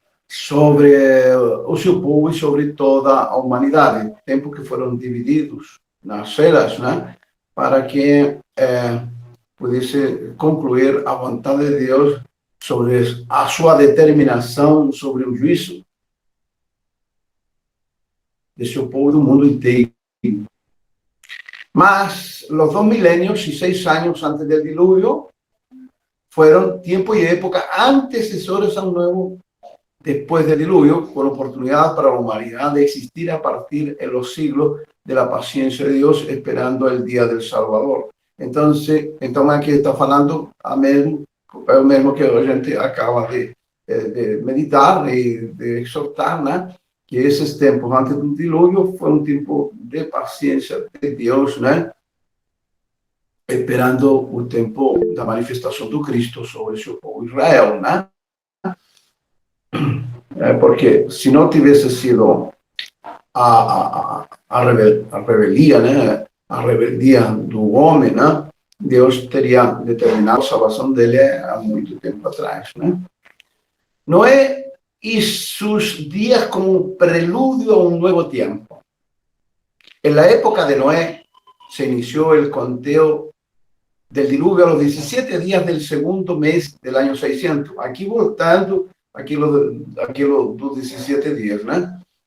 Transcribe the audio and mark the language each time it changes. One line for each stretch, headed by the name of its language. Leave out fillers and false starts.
Portuguese: Sobre o seu povo e sobre toda a humanidade. Tempos que foram divididos nas eras, né? Para que pudesse concluir a vontade de Deus sobre a sua determinação sobre o juízo de seu povo do mundo inteiro.
Spanish: Mas los 2 milenios y 6 años antes del diluvio fueron tiempo y época antecesores a un nuevo después del diluvio, con oportunidad para la humanidad de existir a partir en los siglos de la paciencia de Dios, esperando el día del Salvador.
Portuguese: Entonces aquí está falando a mesmo, é o mesmo que a gente acaba de meditar e de exortar, né? Que esses tempos antes do dilúvio foi um tempo de paciência de Deus, né? Esperando o tempo da manifestação do Cristo sobre seu povo Israel, né? Porque se não tivesse sido a rebeldia, né? A rebeldia do homem, né? Deus teria determinado a salvação dele há muito tempo atrás, né?
Spanish: Noé y sus días como un preludio a un nuevo tiempo. En la época de Noé se inició el conteo del diluvio a los 17 días del segundo mes del año 600. Aquí
Portuguese: voltando,
Spanish: aquí los 17 días, ¿no?